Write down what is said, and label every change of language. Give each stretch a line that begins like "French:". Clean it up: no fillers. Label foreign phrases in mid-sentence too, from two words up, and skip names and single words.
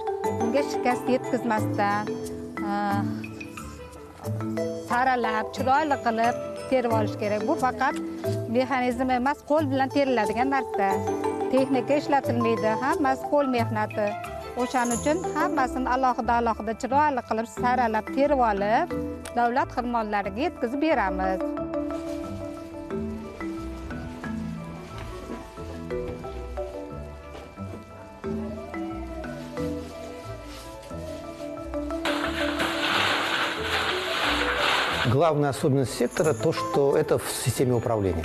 Uzbek: Unga shikast yetkazmasdan, saralab, chiroyli qilib terib olish kerak. Bu faqat mexanizm emas, qo'l bilan teriladigan narsa. Texnika ishlatilmaydi, hammasi qo'l mehnati. O'shaning uchun hammasini alohida chiroyli qilib saralab terib olib, davlat xizmatlariga yetkazib beramiz.
Russian: Главная особенность сектора то, что это в системе управления.